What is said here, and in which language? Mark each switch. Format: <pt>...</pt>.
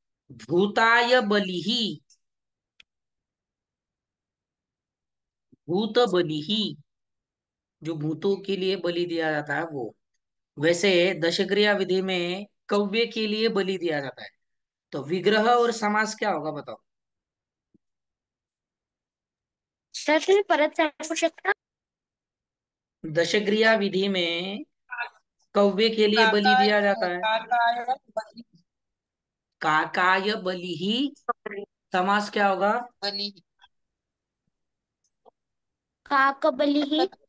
<hi>भूताय बलिही, भूत बलिही, जो भूतों के लिए बलि दिया जाता है वो। वैसे दशक्रिया विधि में कव्य के लिए बलि दिया जाता है। तो विग्रह और समास क्या होगा बताओ।</hi> <mr>सर तुम्ही परत सांगू शकता?</mr> <hi>दशक्रिया विधि में कव्य के लिए बलि काका दिया जाता है। काकाय बलि काकाय बलिही, समास क्या होगा, बलि काकबलिही।</hi>